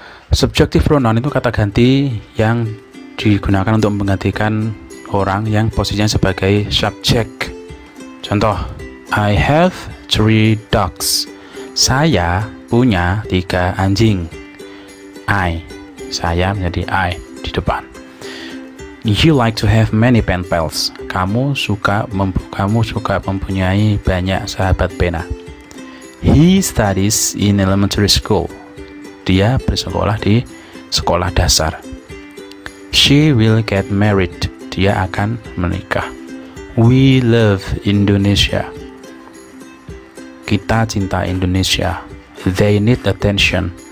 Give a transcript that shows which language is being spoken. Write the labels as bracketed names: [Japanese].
[Indonesian] Subjective pronoun itu kata ganti yang digunakan untuk menggantikan orang yang posisinya sebagai subjek. Contoh, [English] I have 3 dogs. [Indonesian] Saya punya 3 anjing. I, saya menjadi I di depan. [English] You like to have many pen pals. [Indonesian] Kamu suka mempunyai banyak sahabat pena. [English] He studies in elementary school. [Indonesian] Dia bersekolah di sekolah dasar. [English] She will get married. [Indonesian] Dia akan menikah. [English] We love Indonesia. [Indonesian] Kita cinta Indonesia. [English] They need attention.